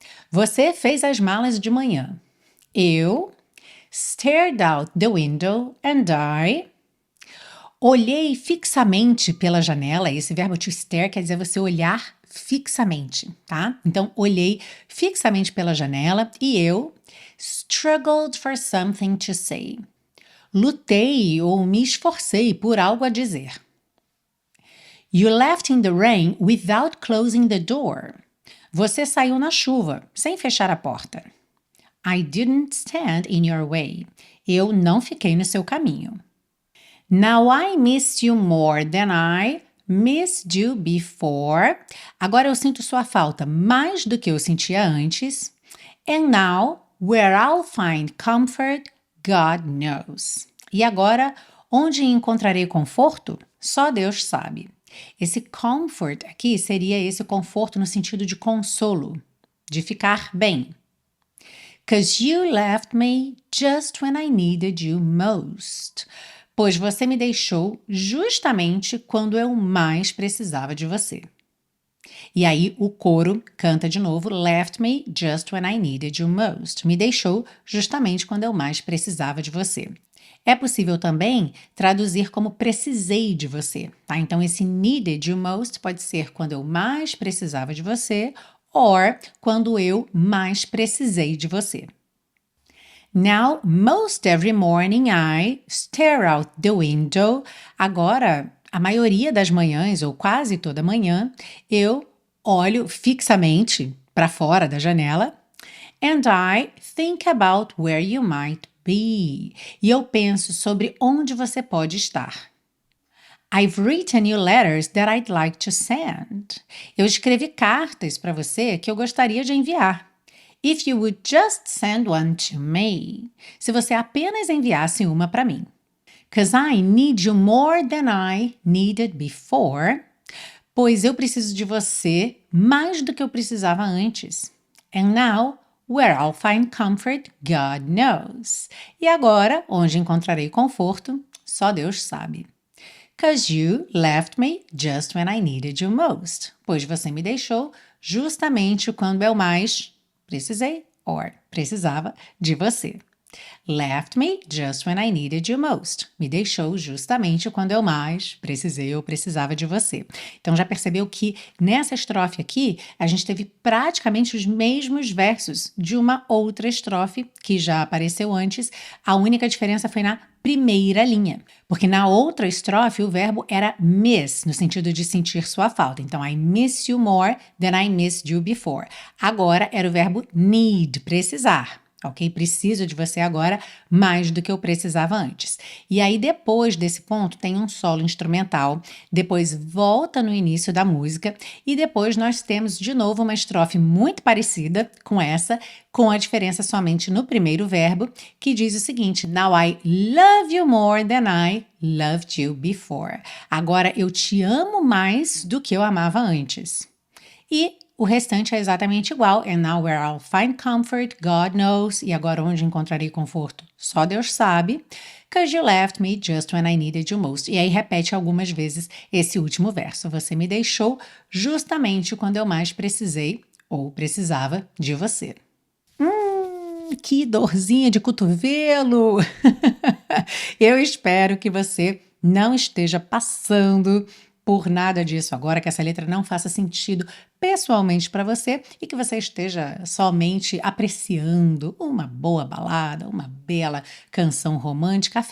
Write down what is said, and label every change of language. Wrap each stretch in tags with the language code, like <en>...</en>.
<pt>Você fez as malas de manhã. Eu</pt> <en>stared out the window and</en> <pt>olhei fixamente pela janela. Esse verbo to stare quer dizer você olhar fixamente, tá? Então, olhei fixamente pela janela e eu</pt> <en>struggled for something to say.</en> <pt>Lutei ou me esforcei por algo a dizer.</pt> <en>You left in the rain without closing the door.</en> <pt>Você saiu na chuva, sem fechar a porta.</pt> <en>I didn't stand in your way.</en> <pt>Eu não fiquei no seu caminho.</pt> <en>Now I miss you more than I missed you before.</en> <pt>Agora eu sinto sua falta mais do que eu sentia antes.</pt> <en>And now, where I'll find comfort, God knows.</en> <pt>E agora, onde encontrarei conforto? Só Deus sabe. Esse comfort aqui seria esse conforto no sentido de consolo, de ficar bem.</pt> <en>'Cause you left me just when I needed you most.</en> <pt>Pois você me deixou justamente quando eu mais precisava de você. E aí o coro canta de novo,</pt> <en>left me just when I needed you most.</en> <pt>Me deixou justamente quando eu mais precisava de você. É possível também traduzir como precisei de você, tá? Então esse</pt> <en>needed you most</en> <pt>pode ser quando eu mais precisava de você or quando eu mais precisei de você.</pt> <en>Now, most every morning I stare out the window.</en> <pt>Agora, a maioria das manhãs, ou quase toda manhã, eu olho fixamente para fora da janela.</pt> <en>And I think about where you might be.</en> <pt>E eu penso sobre onde você pode estar.</pt> <en>I've written you letters that I'd like to send.</en> <pt>Eu escrevi cartas para você que eu gostaria de enviar.</pt> <en>If you would just send one to me.</en> <pt>Se você apenas enviasse uma para mim.</pt> <en>'Cause I need you more than I needed before.</en> <pt>Pois eu preciso de você mais do que eu precisava antes.</pt> <en>And now, where I'll find comfort, God knows.</en> <pt>E agora, onde encontrarei conforto, só Deus sabe.</pt> <en>'Cause you left me just when I needed you most.</en> <pt>Pois você me deixou justamente quando eu mais precisei or precisava de você.</pt> <en>Left me just when I needed you most.</en> <pt>Me deixou justamente quando eu mais precisei ou precisava de você. Então já percebeu que nessa estrofe aqui a gente teve praticamente os mesmos versos de uma outra estrofe que já apareceu antes. A única diferença foi na primeira linha, porque na outra estrofe o verbo era miss, no sentido de sentir sua falta.</pt> <en>Então, I miss you more than I missed you before.</en> <pt>Agora era o verbo need, precisar. Ok? Preciso de você agora mais do que eu precisava antes. E aí, depois desse ponto, tem um solo instrumental, depois volta no início da música, e depois nós temos de novo uma estrofe muito parecida com essa, com a diferença somente no primeiro verbo, que diz o seguinte:</pt> <en>Now I love you more than I loved you before.</en> <pt>Agora eu te amo mais do que eu amava antes. E o restante é exatamente igual.</pt> <en>And now where I'll find comfort, God knows.</en> <pt>E agora onde encontrarei conforto? Só Deus sabe.</pt> <en>'Cause you left me just when I needed you most.</en> <pt>E aí repete algumas vezes esse último verso. Você me deixou justamente quando eu mais precisei ou precisava de você. Que dorzinha de cotovelo! Eu espero que você não esteja passando por nada disso agora, que essa letra não faça sentido pessoalmente para você e que você esteja somente apreciando uma boa balada, uma bela canção romântica.</pt>